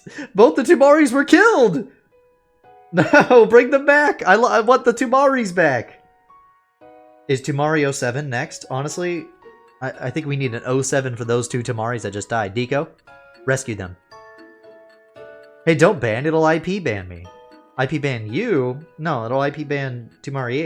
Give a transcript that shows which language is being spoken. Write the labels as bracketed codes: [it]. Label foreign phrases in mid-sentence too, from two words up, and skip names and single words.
[en] Both the Tumaris were killed! No, bring them back! I want the Tumaris back! Is Tumari 07 next? Honestly, I think we need an 07 for those 2 Tumaris that just died. Deco, rescue them. Hey, don't ban, it'll IP ban me. IP ban you? No, it'll IP ban Tumari 8.